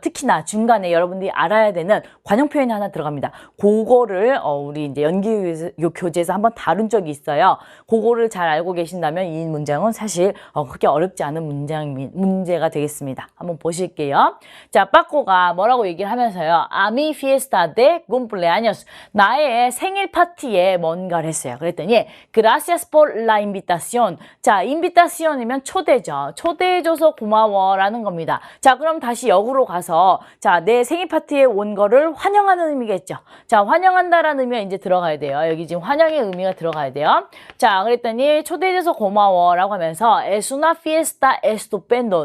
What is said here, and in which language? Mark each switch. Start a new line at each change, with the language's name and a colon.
Korean: 특히나 중간에 여러분들이 알아야 되는 관용 표현이 하나 들어갑니다. 그거를 우리 이제 연계교재에서 한번 다룬 적이 있어요. 그거를 잘 알고 계신다면 이 문장은 사실 그렇게 어렵지 않은 문제가 되겠습니다. 한번 보실게요. 자, 빠꼬가 뭐라고 얘기를 하면서요.
Spanish: A mi fiesta de cumpleaños.
Korean: 나의 생일 파티에 뭔가를 했어요.
Spanish: 그랬더니 Gracias por la invitación.
Korean: 자, invitation이면 초대죠. 초대해줘서 고마워라는 겁니다. 자, 그럼 다시 역으로 가서 자, 내 생일 파티에 온 거를 환영하는 의미겠죠. 자, 환영한다라는 의미가 이제 들어가야 돼요. 여기 지금 환영의 의미가 들어가야 돼요. 자, 그랬더니 초대해줘서 고마워라고 하면서
Spanish: Es una fiesta estupendo.